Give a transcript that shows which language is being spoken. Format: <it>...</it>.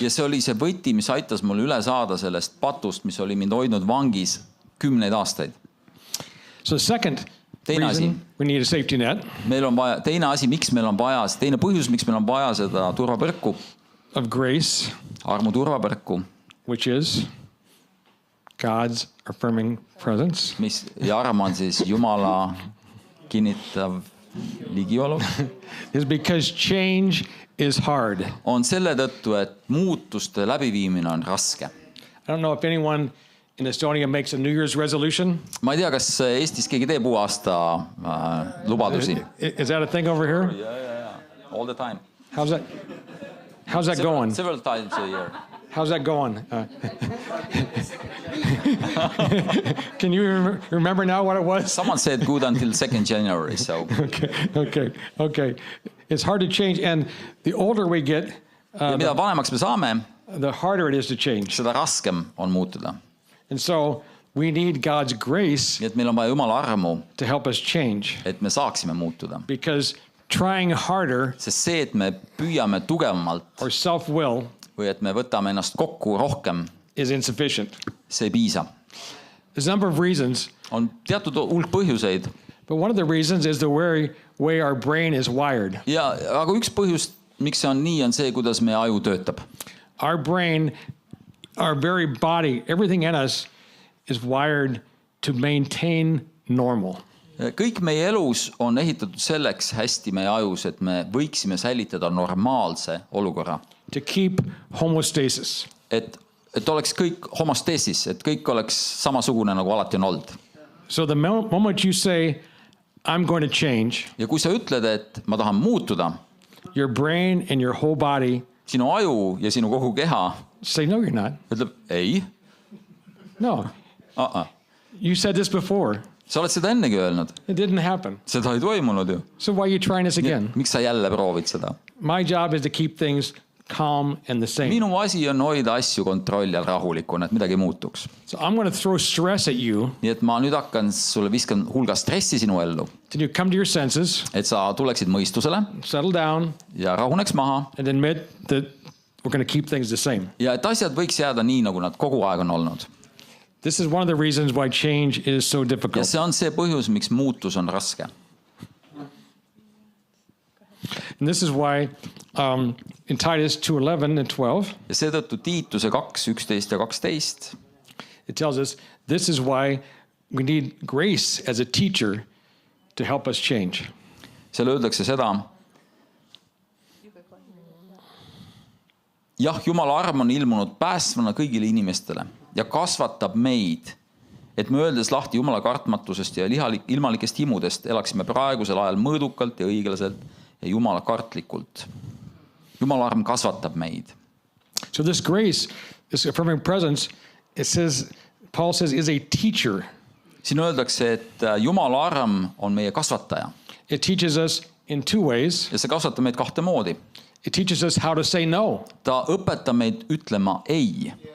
<et>Ja see oli see võti, mis aitas mul üle saada sellest patust, mis oli mind hoidnud vangis 10 aastaid.</et> <en>So the second</en> <et>Teine asi.</et> <en>reason we need a safety net</en> <et>Meil on vaja, teine asi, miks meil on vaja, teine põhjus, miks meil on vaja seda turvapõrku,</et> <en>of grace,</en> <et>armu turvapõrku,</et> <en>which is God's affirming presence,</en> <et>mis ja arm on siis Jumala kinnitav ligiolu,</et> <en>is because change is hard.</en> <et>on selle tõttu, et muutuste läbiviimine on raske.</et> <en>I don't know if anyone in Estonia makes a New Year's resolution.</en> <et>Ma ei tea, kas Eestis keegi teeb uue aasta lubadusi.</et> <en>Is that a thing over here? All the time. How's that going? Several times a year. How's that going? Can you remember now what it was? Someone said good until 2nd January, so Okay. It's hard to change, and the older we get,</en> <et>ja mida vanemaks me saame,</et> <en>the harder it is to change.</en> <et>seda raskem on muutuda.</et> <en>And so we need God's grace</en> <et>Nii et meil on vaja Jumala armu,</et> <en>to help us change,</en> <et>et me saaksime muutuda.</et> <en>because trying harder</en> <et>Sest see, et me püüame tugevamalt</et> <en>or self-will</en> <et>või et me võtame ennast kokku rohkem,</et> <en>is insufficient.</en> <et>see ei piisa.</et> <en>There's a number of reasons,</en> <et>On teatud hulk põhjuseid</et> <en>but one of the reasons is the way our brain is wired.</en> <et>ja aga üks põhjus, miks see on nii, on see, kuidas meie aju töötab.</et> <en>Our brain, our very body, everything in us is wired to maintain normal.</en> <et>Kõik meie elus on ehitatud selleks hästi meie ajus, et me võiksime säilitada normaalse olukorra.</et> <en>To keep homeostasis.</en> <et>Et oleks kõik homosteesis, et kõik oleks samasugune, nagu alati on olnud.</et> <en>So the moment you say, I'm going to change,</en> <et>Ja kui sa ütled, et ma tahan muutuda,</et> <en>your brain and your whole body</en> <et>sinu aju ja sinu kogu keha</et> <en>say, no, you're not.</en> <et>ütleb ei.</et> <en>No. You said this before.</en> <et>Sa oled seda ennegi öelnud.</et> <en>It didn't happen.</en> <et>Seda ei toimunud ju.</et> <en>So why are you trying this again?</en> <et>Miks sa jälle proovid seda?</et> <en>My job is to keep things calm and the same.</en> <et>Minu asi on hoida asju kontrolli all rahulikuna, et midagi ei muutuks.</et> <en>So I'm going to throw stress at you.</en> <et>Nii et ma nüüd viskan hulga stressi sinu ellu,</et> <en>Till you come to your senses,</en> <et>et sa tuleksid mõistusele</et> <en>settle down,</en> <et>ja rahuneks maha</et> <en>and admit that we're going to keep things the same.</en> <et>ja et asjad võiks jääda nii, nagu nad kogu aeg on olnud.</et> <en>This is one of the reasons why change is so</en> <et>Ja</et> <en>difficult.</en> <et>see on see põhjus, miks muutus on raske.</et> <en>And this is why in Titus 2:11 and 12,</en> <et>Ja seetõttu Tiituse 2:11 ja 12</et> <en>it tells us this is why we need grace as a teacher to help us change.</en> <et>seal öeldakse seda. Jah, Jumala arm on ilmunud päästvana kõigile inimestele ja kasvatab meid, et me öeldes lahti Jumala kartmatusest ja ilmalikest himudest elaksime praegusel ajal mõõdukalt ja õiglaselt ja Jumala kartlikult. Jumala arm kasvatab meid.</et> <en>So this grace, this affirming presence, it says, Paul says, is a teacher.</en> <et>Siin öeldakse, et Jumala arm on meie kasvataja.</et> <en>It teaches us in two ways.</en> <et>Ja see kasvatab meid kahte moodi.</et> <en>It teaches us how to say no</en> <et>Ta õpetab meid ütlema ei</et>